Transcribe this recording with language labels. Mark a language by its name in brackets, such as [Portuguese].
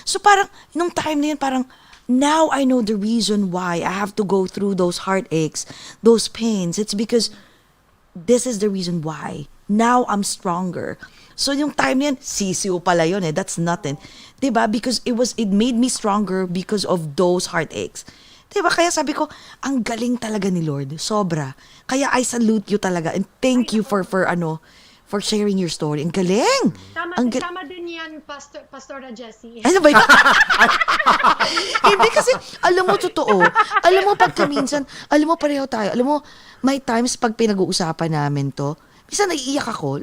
[Filipino] So parang, nung time na yun, parang, [English] now I know the reason why I have to go through those heartaches, those pains. It's because this is the reason why. Now I'm stronger. [Filipino] So yung time na yun, sisiw pala yun [English] That's nothing. [Filipino] Diba? [English] Because it made me stronger because of those heartaches. [Filipino] Diba? Kaya sabi ko, ang galing talaga ni Lord. Sobra. [English] Kaya I salute you talaga. And thank you for sharing your story. [Filipino] Ang galing! Tama, Ang tama din yan, Pastora Jessie. Ano ba yun? Hindi kasi, alam mo, totoo. Alam mo, pagka minsan, alam mo, pareho tayo. Alam mo, may times pag pinag-uusapan namin to, minsan naiiyak ako.